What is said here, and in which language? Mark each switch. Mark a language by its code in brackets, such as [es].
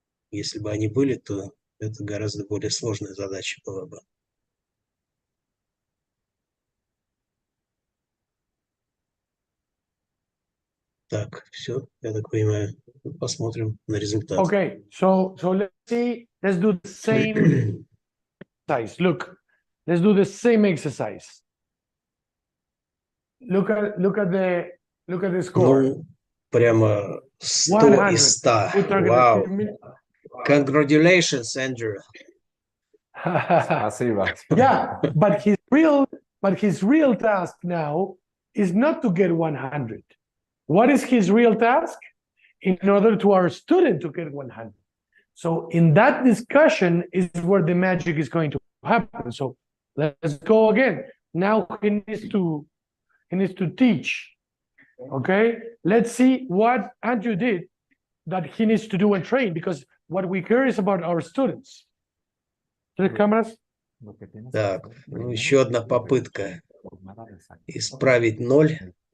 [ru] Если бы они были, то это гораздо более сложная задача была бы. Так, все, я так понимаю. Посмотрим на результат. [en] Okay, so let's see. Let's do the same exercise. Look, let's do the same exercise. Look at the score. [ru] Ну, прямо 100 100. из 100. [en] Good target Wow. achievement. Congratulations, Andrew. [ru] Спасибо. [en] Yeah, but his real task now is not to get 100. What is his real task? In order to our student to get 100. So in that discussion is where the magic is going to happen. So let's go again. Now he needs to teach. Okay, let's see what Andrew did that he needs to do and train, because what we care is about our students. The cameras. [ru] Так, ну, еще одна попытка исправить 0.